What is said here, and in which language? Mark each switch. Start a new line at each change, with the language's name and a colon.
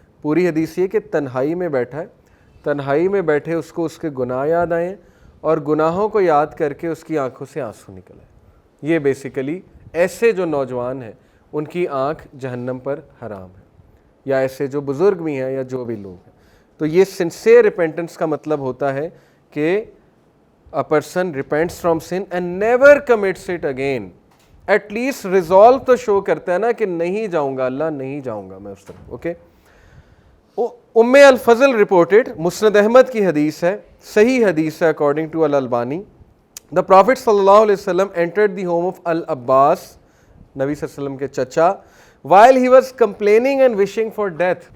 Urdu: پوری حدیث یہ کہ تنہائی میں بیٹھا ہے، تنہائی میں بیٹھے اس کو اس کے گناہ یاد آئیں اور گناہوں کو یاد کر کے اس کی آنکھوں سے آنسو نکل آئے. یہ بیسیکلی ایسے جو نوجوان ہیں ان کی آنکھ جہنم پر حرام ہے، یا ایسے جو بزرگ بھی ہیں یا جو بھی لوگ ہیں. تو یہ سنسیئر ریپینٹنس کا مطلب ہوتا ہے کہ
English: a person repents from sin and never commits it again. At least resolve
Urdu: تو شو کرتا ہے نا کہ نہیں جاؤں گا اللہ، نہیں جاؤں گا میں اس طرف. اوکے. ام الفضل رپورٹڈ، مسند احمد کی حدیث ہے، صحیح حدیث ہے
English: according to
Urdu: الالبانی.
English: the prophet صلی اللہ علیہ وسلم entered the home of al Abbas,
Urdu: نبی صلی اللہ علیہ وسلم کے چچا،
English: while he was complaining and wishing for death.